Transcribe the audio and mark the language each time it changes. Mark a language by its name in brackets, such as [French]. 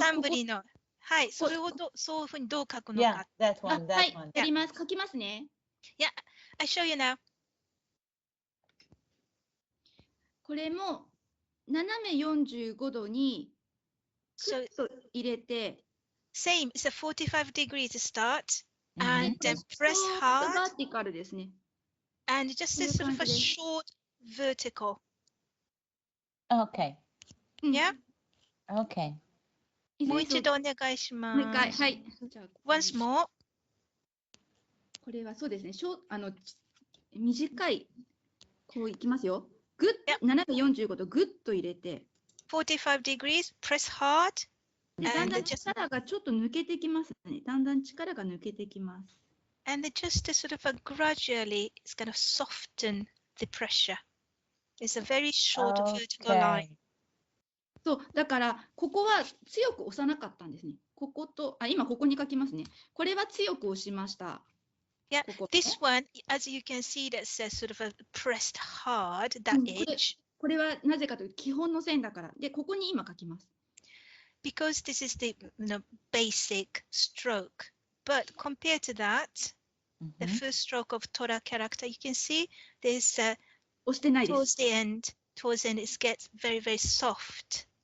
[Japanese] 冠のはいそれをそういうふうにどう書くのか。 [English] Yeah, that one. [Japanese] はいやります。書きますね。 [English] Yeah, I show you now. [Japanese] これも斜め45度にクッと入れて [English] Same, it's a 45 degrees start and then press hard. [Japanese] バーティカルですね。 [English] And just a sort of a short vertical. Okay. Yeah? Okay. [Japanese] もう一度お願いします。もう一回、はい。 [English] Once more. [Japanese] これはそうですね。短い、こういきますよ。ぐっ、斜め45度、ぐっと入れて。 [English] 45 degrees, press hard. [Japanese] だんだん力がちょっと抜けてきますね。だんだん力が抜けてきます。 [English] And just to sort of gradually, it's going to soften the pressure. It's a very short vertical line. [Japanese] そう、だからここは強く押さなかったんですね。ここと、今ここに書きますね。これは強く押しました。 [English] Yeah, this one, as you can see, that says sort of a pressed hard, that edge. [Japanese] これはなぜかというと基本の線だから。で、ここに今書きます。 [English] Because this is the basic stroke. But compared to that, the first stroke of Tora character, you can see there's towards the end, it gets very, very soft.